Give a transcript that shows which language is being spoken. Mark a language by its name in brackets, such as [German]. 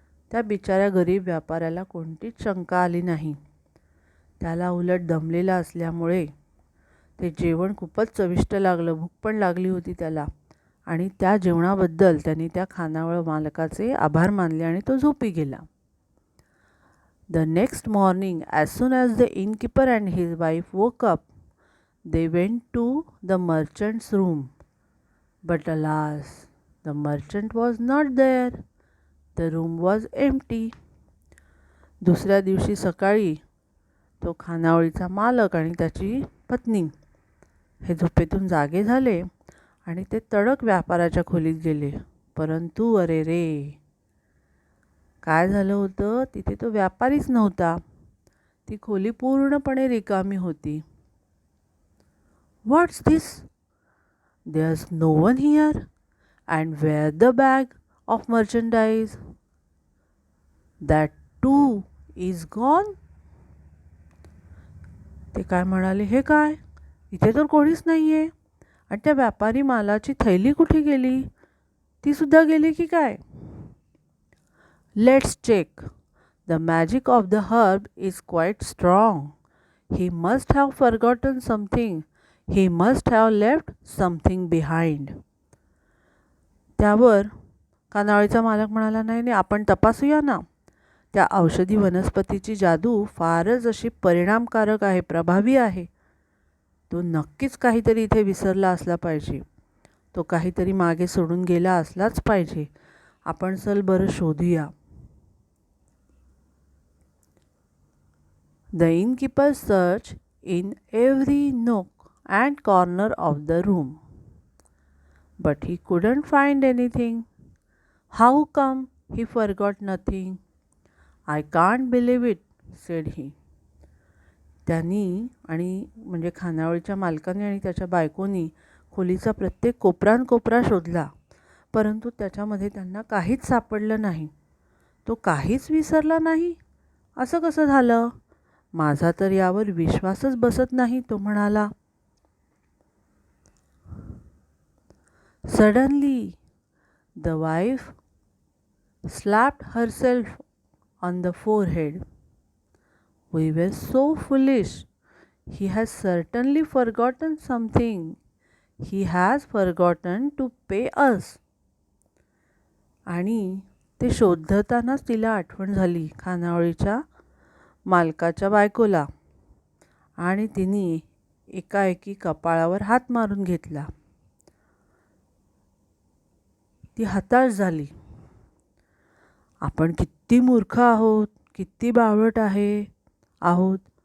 [Marathi] त्या बिचाऱ्या गरीब व्यापाऱ्याला कोणतीच शंका आली नाही. त्याला उलट दमलेला असल्यामुळे ते जेवण खूपच चविष्ट लागलं. भूक पण लागली होती त्याला आणि त्या जेवणाबद्दल त्यांनी त्या खानावळ मालकाचे आभार मानले आणि तो झोपी गेला. [English] The next morning, as soon as the innkeeper and his wife woke up, they went to the merchant's room. But alas, the merchant was not there. The room was empty. [Marathi] दुसऱ्या दिवशी सकाळी तो खानावळीचा मालक आणि त्याची पत्नी हे झोपेतून जागे झाले आणि ते तडक व्यापाराच्या खोलीत गेले. परंतु अरे रे, काय झालं होतं? तिथे तो व्यापारीच नव्हता. ती खोली पूर्णपणे रिकामी होती. [English] What's this? There's no one here. And where the bag of merchandise? That too is gone. [Marathi] ते काय म्हणाले, हे काय? इथे तर कोणीच नाही आहे. आणि त्या व्यापारी मालाची थैली कुठे गेली? ती सुद्धा गेली की काय? [English] Let's check. The magic of the herb is quite strong. He must have forgotten something. He must have left something behind. [Marathi] त्यावर खानावळीचा मालक म्हणाला, नाही आपण तपासूया ना. त्या औषधी वनस्पतीची जादू फारच अशी परिणामकारक आहे, प्रभावी आहे. तो नक्कीच काहीतरी इथे विसरला असला पाहिजे. तो काहीतरी मागे सोडून गेला असलाच पाहिजे. आपण चल बरं शोधूया. [English] The innkeeper searched in every nook and corner of the room, but he couldn't find anything. How come he forgot nothing? I can't believe it, said he. [Marathi] त्यांनी आणि म्हणजे खानावळीच्या मालकाने आणि त्याच्या बायकोनी खोलीचा प्रत्येक कोपरा शोधला, परंतु त्याच्यामध्ये त्यांना काहीच सापडलं नाही. तो काहीच विसरला नाही. असं कसं झालं? माझा तर यावर विश्वासच बसत नाही, तो म्हणाला. [English] Suddenly, the wife slapped herself on the forehead. We were so foolish. He has certainly forgotten something. He has forgotten to pay us. [Marathi] आणि ते शोधतानाच तिला आठवण झाली खानावळीच्या मालकाच्या बायकोला आणि तिने एकाएकी कपाळावर हात मारून घेतला. ती हताश झाली. आपण किती मूर्ख आहोत, किती बावळट आहोत.